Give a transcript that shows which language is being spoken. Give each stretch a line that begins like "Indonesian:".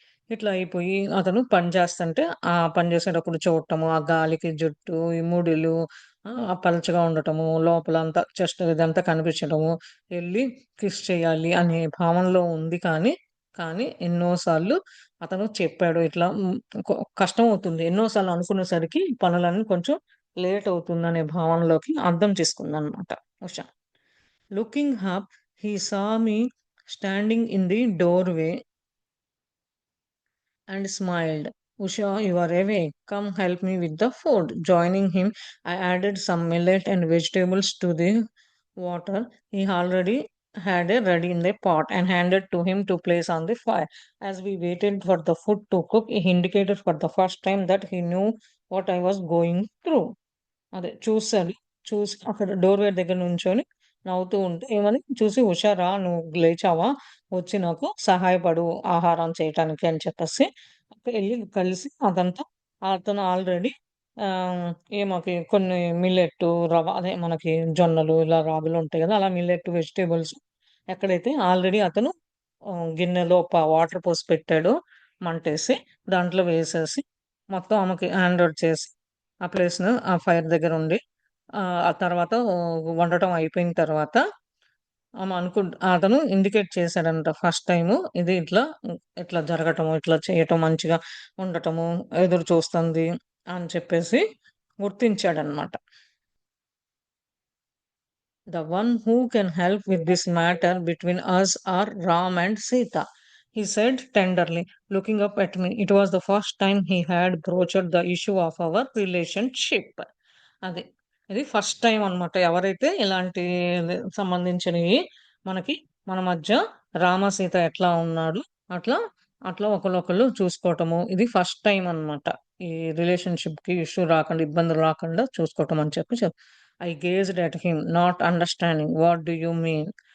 Telugu: ఇట్లా అయిపోయి అతను పని చేస్తంటే, ఆ పని చేసేటప్పుడు చూడటము, ఆ గాలికి జుట్టు, ఈ ముడులు ఆ పలచగా ఉండటము, లోపలంతా చెస్ట్ ఇదంతా కనిపించడము, ఎళ్లి కిస్ చేయాలి అనే భావనలో ఉంది కానీ ఎన్నో సార్లు అతను చెప్పాడు. ఇట్లా కష్టమవుతుంది. ఎన్నో సార్లు అనుకునేసరికి పనులన్నీ కొంచెం లేట్ అవుతుందనే భావనలోకి అర్థం చేసుకుందనమాట Usha.
English: Looking up, he saw me standing in the doorway and smiled. Usha, you are awake. Come help me with the food. Joining him, I added some millet and vegetables to the water he already had it ready in the pot and handed to him to place on the fire. As we waited for the food to cook, he indicated for the first time that he knew what I was going through.
Telugu: అదే చూసాడు. చూసి అక్కడ doorway దగ్గర నుంచొని నవ్వుతూ ఉంటే ఏమని చూసి "ఉషా నువ్వు లేచావా? వచ్చి నాకు సహాయపడు ఆహారం చేయటానికి" అని చెప్పేసి ఎళ్లి కలిసి అదంతా అతను ఆల్రెడీ ఈమెకి కొన్ని మిల్లెట్టు, అదే మనకి జొన్నలు ఇలా రాగులు ఉంటాయి గదా! అలా మిల్లెట్ వెజిటబుల్స్ ఎక్కడైతే ఆల్రెడీ అతను గిన్నెలో వాటర్ పోసి పెట్టాడో మంటేసి దాంట్లో వేసేసి మొత్తం ఆమెకి హ్యాండ్ ఓవర్ చేసి ఆ ప్లేస్‌ను ఆ ఫైర్ దగ్గరుండి ఆ తర్వాత వండటం అయిపోయిన తర్వాత అతను ఇండికేట్ చేశాడంట ఫస్ట్ టైము. ఇది ఇట్లా జరగటము, ఇట్లా చేయటం, మంచిగా ఉండటము, ఎదురు చూస్తుంది అని చెప్పేసి గుర్తించాడనమాట.
English: The one who can help with this matter between us are Ram and Sita, he said tenderly, looking up at me. It was the first time he had broached the issue of our relationship.
Telugu: అది. ఇది first time అనమాట. ఎవరైతే ఇలాంటి సంబంధించినయి మనకి మన మధ్య రామ, సీత ఎట్లా ఉన్నాడు అట్లా, అట్లా ఒకళ్ళొకళ్ళు చూసుకోవటము. ఇది ఫస్ట్ టైమ్ అనమాట. ఈ రిలేషన్‌షిప్‌కి ఇష్యూ రాకుండా, ఇబ్బందులు రాకుండా చూసుకోవటం అని చెప్పి
English: I gazed at him not understanding what do you mean.